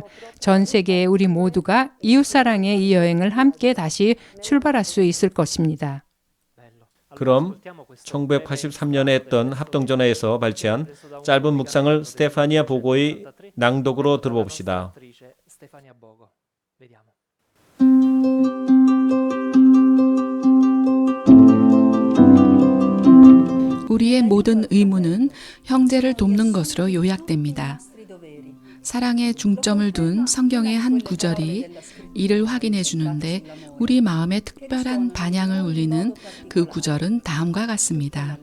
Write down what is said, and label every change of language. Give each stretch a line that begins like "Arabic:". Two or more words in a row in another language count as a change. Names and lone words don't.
Korean: 전 세계의 우리 모두가 이웃사랑의 이 여행을 함께 다시 출발할 수 있을 것입니다. 그럼 1983년에 했던 합동전화에서 발췌한 짧은 묵상을 스테파니아 보고의 낭독으로 들어봅시다.
Italian: Stefania Bogo. Vediamo.
Korean: 우리의 모든 의무는 형제를 돕는 것으로 요약됩니다. 사랑에 중점을 둔 성경의 한 구절이 이를 확인해 주는데 우리 마음에 특별한 반향을 울리는 그 구절은 다음과 같습니다.